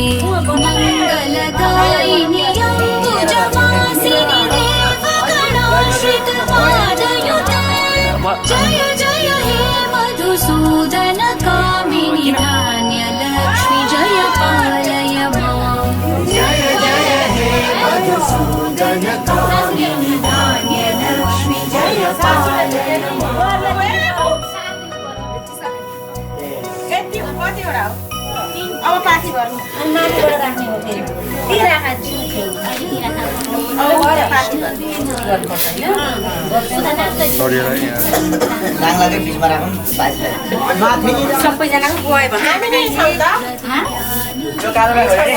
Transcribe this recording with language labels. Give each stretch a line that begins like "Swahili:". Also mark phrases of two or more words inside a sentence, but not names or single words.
Sanskrit: मङ्गलदायिनि अम्बुजवासिनि देवगणाश्रितपादयुते जय जय हे मधुसूदन कामिनि धान्यलक्ष्मि जय पालय माम् जय जय हे मधुसूदन कामिनि धान्यलक्ष्मि जय पालय माम्
Nepali: अब पार्टी गर्नु माथिबाट राख्ने हो फेरि ती राखा छु अब गएर पार्टी गर्नु नाङ्लाकै बिचमा राखौँ सबैजनाको गयो भने हामी नै छौँ त यो कालो ब्याग हो नि